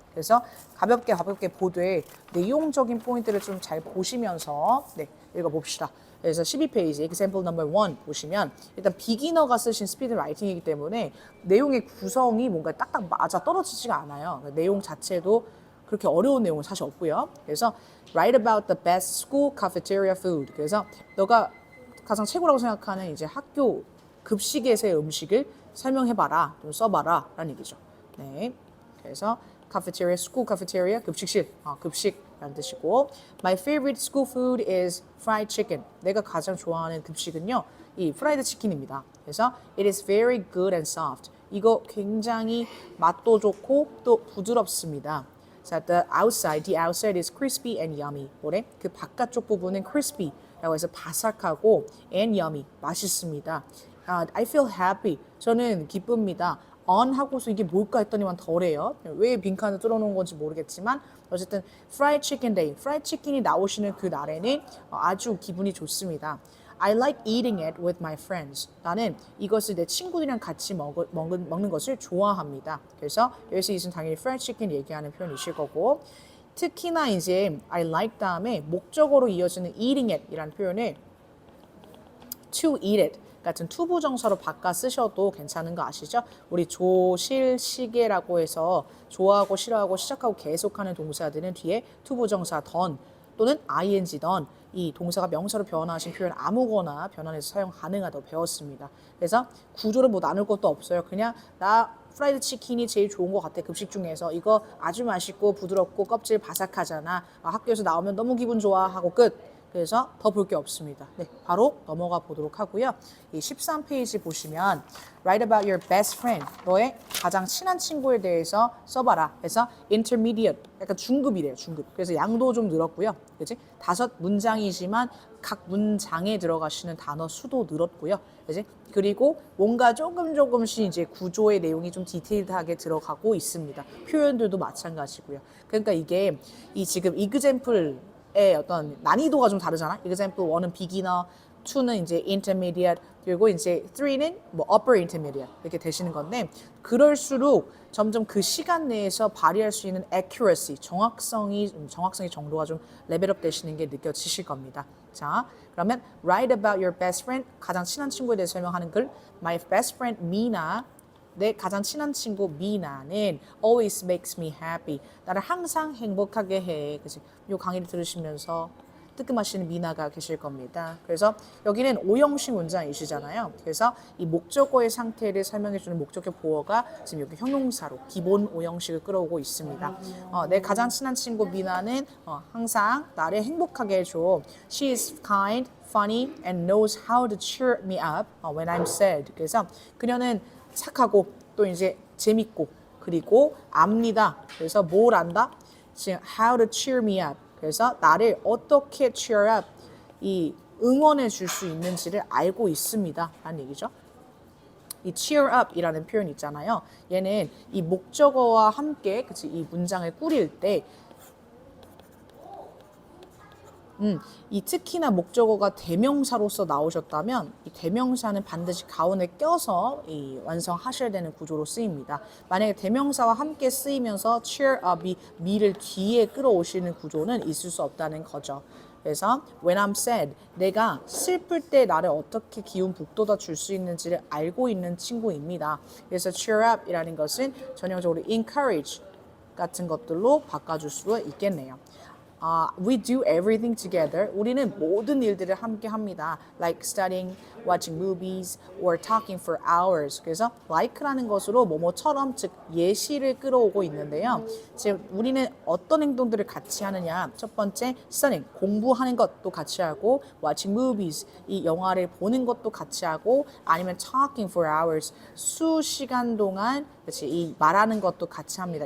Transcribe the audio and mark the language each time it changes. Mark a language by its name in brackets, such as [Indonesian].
[Korean] 그래서 가볍게 보되 내용적인 포인트를 좀 잘 보시면서 네, 읽어봅시다. 그래서 12페이지 example number 1 보시면 일단 비기너가 쓰신 스피드 라이팅이기 때문에 내용의 구성이 뭔가 딱딱 맞아 떨어지지가 않아요. 내용 자체도 그렇게 어려운 내용은 사실 없고요. [English] 그래서 write about the best school cafeteria food. [Korean] 그래서 너가 가장 최고라고 생각하는 이제 학교 급식에서의 음식을 설명해봐라, 좀 써봐라라는 얘기죠. 네, 그래서 cafeteria, school cafeteria, 급식실, 급식이라는 뜻이고, [English] my favorite school food is fried chicken. [Korean] 내가 가장 좋아하는 급식은요, 이 프라이드 치킨입니다. [English] 그래서 it is very good and soft. [Korean] 이거 굉장히 맛도 좋고 또 부드럽습니다. [English] 자, the outside is crispy and yummy. [Korean] 뭐래? 그 바깥쪽 부분은 crispy라고 해서 바삭하고 [English] and yummy, [Korean] 맛있습니다. [English] I feel happy. [Korean] 저는 기쁩니다. on 하고서 이게 뭘까 했더니만 덜해요. 왜 빈칸을 뚫어놓은 건지 모르겠지만 어쨌든 [English] fried chicken day, [Korean] 프라이드 치킨이 나오시는 그 날에는 아주 기분이 좋습니다. [English] I like eating it with my friends. [Korean] 나는 이것을 내 친구들이랑 같이 먹는 것을 좋아합니다. 그래서 여기서 이것은 당연히 fried chicken 얘기하는 표현이실 거고, 특히나 이제 [English] I like [Korean] 다음에 목적어로 이어지는 [English] eating it [Korean] 이라는 표현을 [English] to eat it [Korean] 같은 투부정사로 바꿔 쓰셔도 괜찮은 거 아시죠? 우리 조실시계라고 해서 좋아하고 싫어하고 시작하고 계속하는 동사들은 뒤에 투부정사 done 또는 ing done 이 동사가 명사로 변화하신 표현 아무거나 변환해서 사용 가능하다고 배웠습니다. 그래서 구조를 뭐 나눌 것도 없어요. 그냥 나 프라이드 치킨이 제일 좋은 것 같아. 급식 중에서 이거 아주 맛있고 부드럽고 껍질 바삭하잖아. 학교에서 나오면 너무 기분 좋아 하고 끝. 그래서 더 볼 게 없습니다. 네, 바로 넘어가 보도록 하고요. 이 13페이지 보시면 [English] write about your best friend. [Korean] 너의 가장 친한 친구에 대해서 써봐라. 그래서 intermediate, 약간 중급이래요. 중급. 그래서 양도 좀 늘었고요. 그치? 5문장이지만 각 문장에 들어가시는 단어 수도 늘었고요. 그치? 그리고 뭔가 조금씩 이제 구조의 내용이 좀 디테일하게 들어가고 있습니다. 표현들도 마찬가지고요. 그러니까 이게 이 지금 example 의 어떤 난이도가 좀 다르잖아. example 1은 beginner, 2는 이제 intermediate, 그리고 이제 3는 뭐 upper intermediate 이렇게 되시는 건데 그럴수록 점점 그 시간 내에서 발휘할 수 있는 accuracy, 정확성의 정도가 좀 레벨업 되시는 게 느껴지실 겁니다. 자, 그러면 [English] write about your best friend, [Korean] 가장 친한 친구에 대해서 설명하는 글. [English] My best friend Mina, [Korean] 내 가장 친한 친구 미나는 [English] always makes me happy. [Korean] 나를 항상 행복하게 해. 그래서 이 강의를 들으시면서 뜨끔하시는 미나가 계실 겁니다. 그래서 여기는 오형식 문장이시잖아요. 그래서 이 목적어의 상태를 설명해주는 목적격 보어가 지금 여기 형용사로 기본 오형식을 끌어오고 있습니다. 내 가장 친한 친구 미나는 항상 나를 행복하게 해줘. [English] She is kind, funny, and knows how to cheer me up when I'm sad. [Korean] 그래서 그녀는 착하고 또 이제 재밌고 그리고 압니다. 그래서 뭘 안다? [English] 지금 how to cheer me up. [Korean] 그래서 나를 어떻게 cheer up, 이 응원해 줄 수 있는지를 알고 있습니다. 라는 얘기죠. 이 cheer up 이라는 표현 있잖아요. 얘는 이 목적어와 함께 그치, 이 문장을 꾸릴 때 이 특히나 목적어가 대명사로서 나오셨다면 이 대명사는 반드시 가운데 껴서 완성하셔야 되는 구조로 쓰입니다. 만약에 대명사와 함께 쓰이면서 cheer up이 me를 뒤에 끌어오시는 구조는 있을 수 없다는 거죠. 그래서 [English] when I'm sad, [Korean] 내가 슬플 때 나를 어떻게 기운 북돋아 줄 수 있는지를 알고 있는 친구입니다. 그래서 cheer up 이라는 것은 전형적으로 encourage 같은 것들로 바꿔줄 수 있겠네요. [English] We do everything together. [Korean] 우리는 모든 일들을 함께 합니다. [English] Like studying, watching movies, or talking for hours. [Korean] 그래서 like라는 것으로 뭐뭐처럼 즉 예시를 끌어오고 있는데요. 지금 우리는 어떤 행동들을 같이 하느냐. 첫 번째, studying, 공부하는 것도 같이 하고, [English] watching movies, [Korean] 이 영화를 보는 것도 같이 하고, 아니면 [English] talking for hours, [Korean] 수시간 동안 이 말하는 것도 같이 합니다.